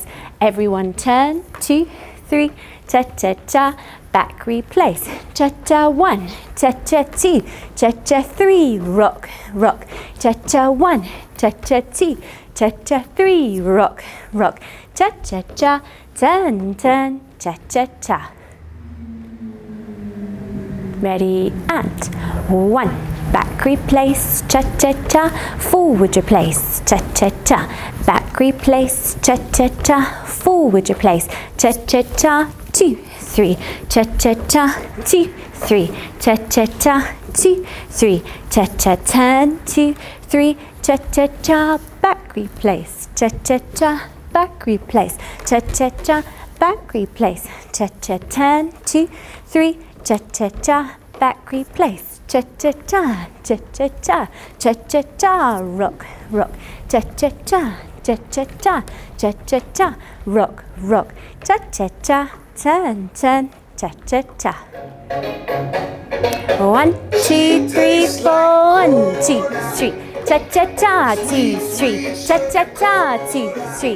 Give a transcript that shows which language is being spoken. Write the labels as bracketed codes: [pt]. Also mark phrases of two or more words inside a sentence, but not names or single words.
[en] Everyone turn, 2, 3, cha-cha-cha, back replace, cha-cha 1, cha-cha 2, cha-cha 3, rock, rock, cha-cha 1, cha-cha 2, cha-cha 3, rock, rock, cha-cha-cha, turn, turn, cha-cha-cha. Ready and 1, back replace, cha-cha-cha, forward replace, cha-cha-cha, back replace, cha-cha-cha, forward replace, cha-cha-cha, 2, 3, cha-cha-cha, 2, 3, cha-cha-cha, 2, 3, cha-cha, turn, 2, 3, cha-cha-cha, back replace, cha-cha-cha, back replace, cha-cha-cha, back replace, cha-cha, turn, 2, 3, cha-cha-cha, back replace, cha-cha-cha, cha-cha-cha, cha-cha-cha, rock, rock, cha-cha-cha, cha-cha-cha, cha-cha-cha, rock, rock, cha-cha-cha, turn, turn, cha-cha-cha. 1, 2, 3, 4, 1, 2, 3, cha-cha-cha, 2, 3, cha-cha-cha, 2, 3,